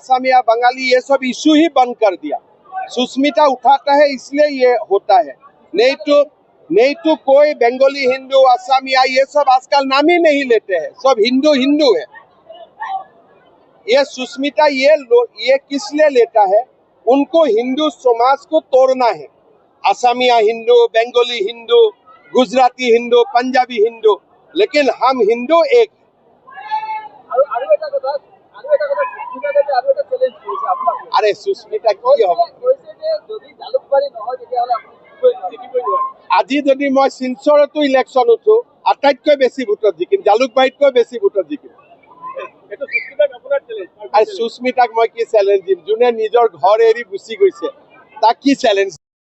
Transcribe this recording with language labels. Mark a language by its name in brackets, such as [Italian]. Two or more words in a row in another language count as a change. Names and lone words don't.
[Hindi] असमिया बंगाली ये सब इशू ही बंद कर दिया सुष्मिता उठाता है इसलिए ये होता है नहीं तो कोई बंगाली हिंदू असमिया ये सब आजकल नाम ही नहीं लेते हैं सब हिंदू हिंदू है ये सुष्मिता ये किस लिए लेता है उनको हिंदू समाज को तोड़ना है असमिया हिंदू बंगाली हिंदू गुजराती हिंदू पंजाबी हिंदू लेकिन हम हिंदू एक अरे सुष्मिता की [Assamese] আজি যদি মই শিলচৰতো ইলেকশ্যন উঠো আটাইতকৈ বেছি ভোটত জিকিম জালুকবাৰীতকৈ বেছি ভোটত জিকিম আৰু সুস্মিতাক মই কি চেলেঞ্জ দিম যোনে নিজৰ ঘৰ এৰি গুচি গৈছে তাক কি চেলেঞ্জ